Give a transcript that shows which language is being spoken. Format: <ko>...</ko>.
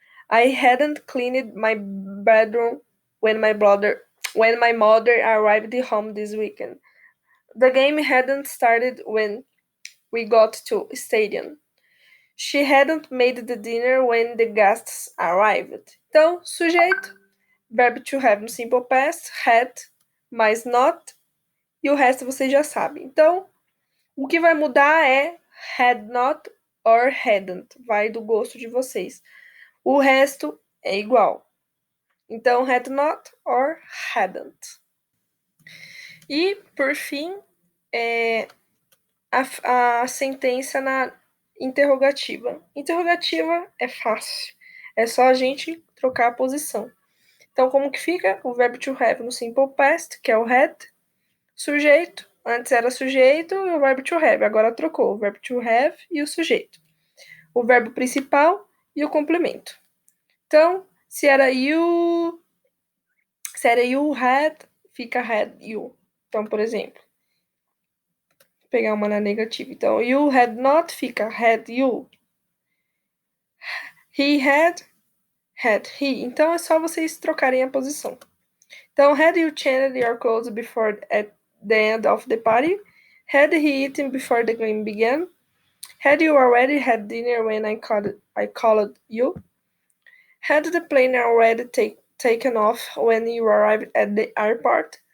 <en>I hadn't cleaned my bedroom when my mother arrived home this weekend. The game hadn't started when we got to stadium. She hadn't made the dinner when the guests arrived.</en> <pt>Então, sujeito, verbo to have no simple past, had, mais not, e o resto você já sabe. Então, o que vai mudar é</pt> <en>had not or hadn't,</en> <pt>vai do gosto de vocês. O resto é igual. Então,</pt> <en>had not or hadn't.</en> <pt>E, por fim, a sentença na interrogativa. Interrogativa é fácil. É só a gente trocar a posição. Então, como que fica? O verbo to have no simple past, que é o had. Sujeito. Antes era sujeito e o verbo to have. Agora trocou o verbo to have e o sujeito. O verbo principal e o complemento. Então, se era</pt> <en>you had,</en> <pt>fica</pt> <en>had you.</en> <pt>Então, por exemplo, vou pegar uma na negativa. Então,</pt> <en>you had not</en> <pt>fica</pt> <en>had you. He had he.</en> <pt>Então, é só vocês trocarem a posição. Então,</pt> <en>had you changed your clothes before at the end of the party? Had he eaten before the game began? Had you already had dinner when I called you? Had the plane already taken off when you arrived at the airport?</en>